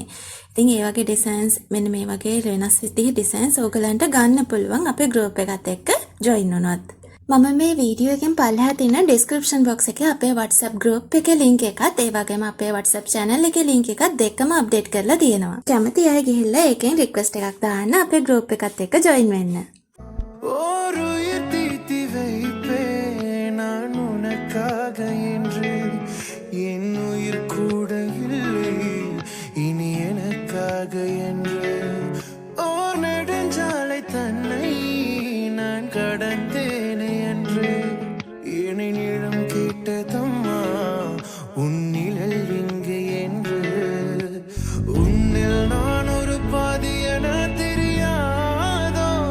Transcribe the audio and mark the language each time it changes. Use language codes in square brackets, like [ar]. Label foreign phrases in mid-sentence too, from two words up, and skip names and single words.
[si] ඉතින් ඒ වගේ designs මෙන්න මේ වගේ වෙනස් විදිහේ designs ඔයගලන්ට ගන්න පුළුවන් අපේ group එකත් එක්ක join වුණොත්. මම මේ වීඩියෝ එකෙන් පල්ලෙහා තියෙන [en] description box [si] එකේ අපේ WhatsApp group එකේ link එකත් ඒ වගේම අපේ WhatsApp channel එකේ link එකත් දෙකම update කරලා තියෙනවා. කැමති අය ගිහිල්ලා ඒකෙන් request එකක් දාන්න අපේ group එකත් එක්ක join වෙන්න. [ta] ஒரு உயிர் தீட்டி வைப்பேன் நான் உனக்காக என்று என் உயிர் கூட இல்லை இனி எனக்காக என்று ஓர் நெடுஞ்சாலை தன்னை நான் கடந்தேனே என்று என்னிடம் கேட்டதம்மா உன்னிழல் எங்கே என்று உன்னில் நான் ஒரு பாதி என தெரியாதோ